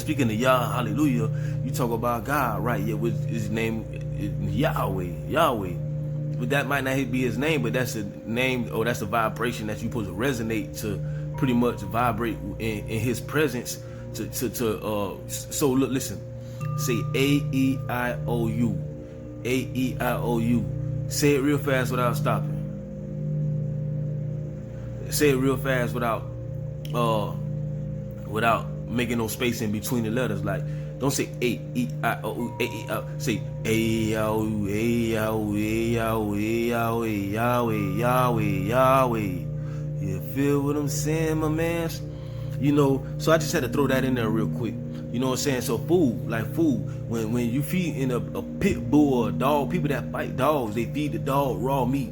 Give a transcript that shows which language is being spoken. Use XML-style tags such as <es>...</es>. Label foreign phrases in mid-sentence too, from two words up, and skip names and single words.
<en>Speaking of Yah, hallelujah, you talk about God, right? Yeah, with his name Yahweh. But that might not be his name, but that's a name, or that's a vibration that you're supposed to resonate to, pretty much vibrate in his presence. So look, listen. Say A-E-I-O-U. A-E-I-O-U. Say it real fast without stopping. Say it real fast without without making no space in between the letters. Like, don't say A, E, I, O, A, E, I. Say A, I, O, A, I, O, A, I, O, A, I, O, Yahweh, Yahweh, Yahweh. You feel what I'm saying, my man? You know, so I just had to throw that in there real quick. You know what I'm saying? So food, like food, when you feed in a pit bull or a dog, people that fight dogs, they feed the dog raw meat.</en>